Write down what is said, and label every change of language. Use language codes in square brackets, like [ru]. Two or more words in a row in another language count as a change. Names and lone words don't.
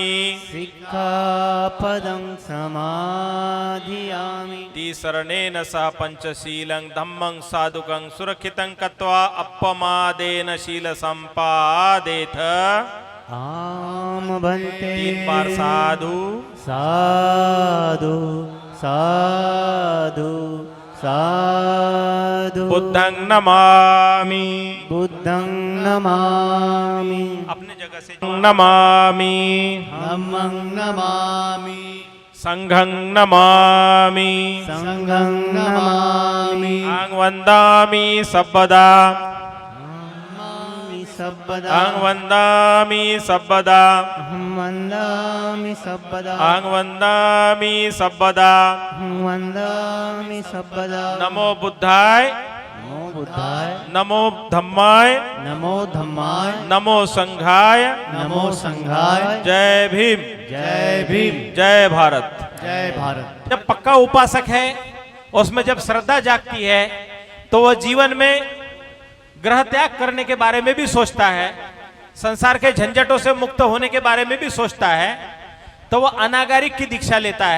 [pi] सिक्खापदं समादियामि तीसरणेन सह पंचशीलं धम्मं साधुकं सुरक्षितं कृत्वा अपमादेन शील संपादेथ आम भन्ते [hi] 3 बार साधु [pi] साधु साधु साधु बुद्धं नमामि बुद्धं नमामि [hi] अपने जगह से नमामि [pi] धम्मं नमामि संघं नमामि संघं नमामि आंग वंदामि सब्बदा नमामि सर्वदा आंग वंदामि सब्बदा अहं वन्दामि सर्वदा आंग वंदामि सब्बदा अहं वन्दामि सर्वदा नमो बुद्धाय नमो बुद्धाय नमो धम्माय नमो धम्माय नमो संघाय नमो संघाय [hi] जय भीम जय भीम जय भारत। जय भारत। जब पक्का उपासक है उसमें जब श्रद्धा जागती है तो वह जीवन में ग्रह त्याग करने के बारे में भी सोचता है, संसार के झंझटों से मुक्त होने के बारे में भी सोचता है, तो वह अनागारिक की दीक्षा लेता है।